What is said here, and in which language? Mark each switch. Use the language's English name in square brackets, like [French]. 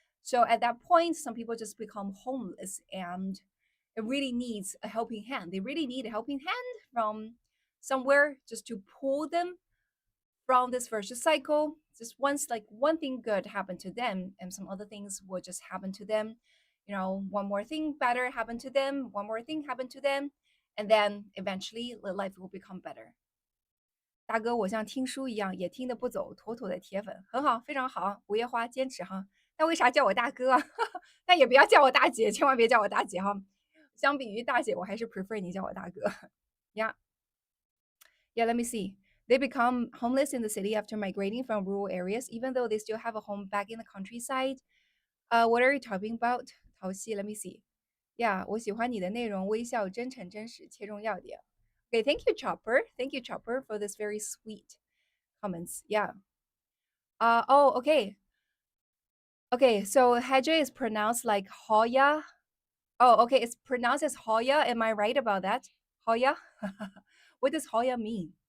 [English] So at that point, some people just become homeless, and it really needs a helping hand. They really need a helping hand from somewhere just to pull them from this vicious cycle. Just once like one thing good happened to them, and some other things will just happen to them. One more thing better happened to them, one more thing happened to them, and then eventually the life will become better. [Chinese] 大哥，我像听书一样，也听得不走，妥妥的铁粉，很好，非常好，五月花坚持哈。那为啥叫我大哥啊？但也不要叫我大姐，千万别叫我大姐哈。相比于大姐，我还是 prefer 你叫我大哥。 [English] Yeah, yeah. Let me see. They become homeless in the city after migrating from rural areas, even though they still have a home back in the countryside. What are you talking about? 淘气 Let me see. [Chinese] Yeah, 我喜欢你的内容，微笑、真诚、真实，切中要点。 [English] Okay, thank you, Chopper. Thank you, Chopper, for this very sweet comments. Yeah. Oh, okay. Okay, so Heje is pronounced like Hoya. Oh, okay, it's pronounced as Hoya. Am I right about that? Hoya? What does Hoya mean?